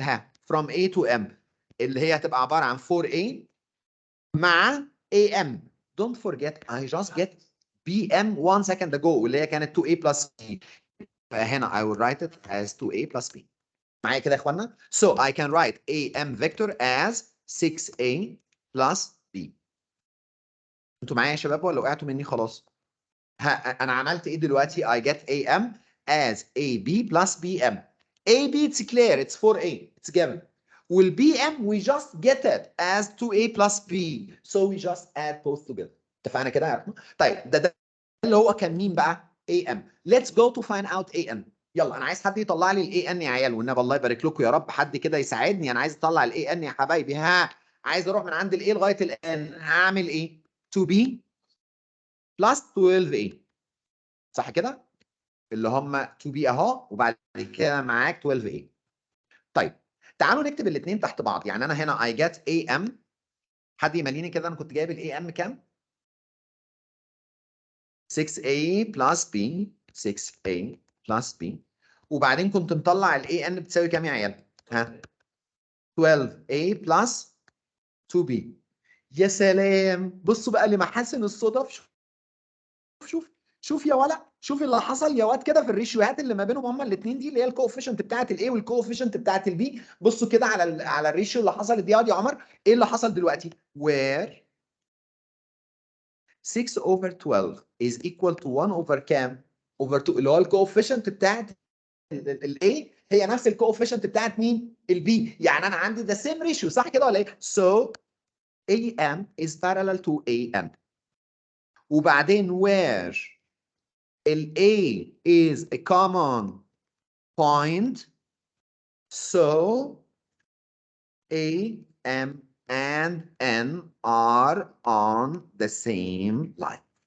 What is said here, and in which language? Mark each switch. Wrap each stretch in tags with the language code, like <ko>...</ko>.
<ar>ها</ar> <en>from A to M</en> <ar>اللي هي هتبقى عباره عن 4A مع AM.</ar> <en>Don't forget I just get BM 1 second ago</en> <ar>واللي هي كانت</ar> <en>2A plus B. فهنا I will write it as 2A plus B.</en> <ar>معايا كده يا اخوانا؟</ar> <en>So I can write AM vector as 6A plus B.</en> <ar>انتوا معايا يا شباب ولا وقعتوا مني خلاص؟ انا عملت ايه دلوقتي؟</ar> <en>I get AM as AB plus BM. AB it's clear it's 4A it's given. والBM we just get it as 2A plus B. So we just add both together.</en> <ar>اتفقنا كده يا رحمة؟ طيب ده اللي هو كان مين بقى؟ AM.</ar> <en>Let's go to find out AN.</en> <ar>يلا انا عايز حد يطلع لي الاي ان يا عيال والنبي الله يبارك لكم يا رب. حد كده يساعدني. انا عايز اطلع الاي ان يا حبايبي. ها عايز اروح من عند الاي لغايه الان. هعمل ايه؟ 2B plus 12A. صح كده؟ اللي هم 2B اهو وبعد كده معاك 12A. طيب تعالوا نكتب الاثنين تحت بعض. يعني انا هنا</ar> <en>I get AM.</en> <ar>حد يمليني كده، انا كنت جايب ال AM كام؟ 6A plus B.</ar> <en>6A plus B.</en> <ar>وبعدين كنت مطلع ال AN بتساوي كام يا عيال؟ ها؟ 12A plus 2B. يا سلام، بصوا بقى لمحاسن الصدف. شوف يا ولا، شوف اللي حصل يا واد كده في الريشيوهات اللي ما بينهم هما الاثنين دي، اللي هي الكوفيشنت بتاعت الاي والكوفيشنت بتاعت البي. بصوا كده على الريشيو اللي حصلت دي يا عمر. ايه اللي حصل دلوقتي؟</ar> <en>where 6 over 12 is equal to 1 over</en> <ar>كام؟ over 2، اللي هو الكوفيشنت بتاعت الاي هي نفس الكوفيشنت بتاعت مين؟ البي. يعني انا عندي</ar> <en>the same ratio،</en> <ar>صح كده ولا ايه؟</ar> <en>so AM is parallel to AM. وبعدين where A is a common point, so A, M, and N are on the same line.</en>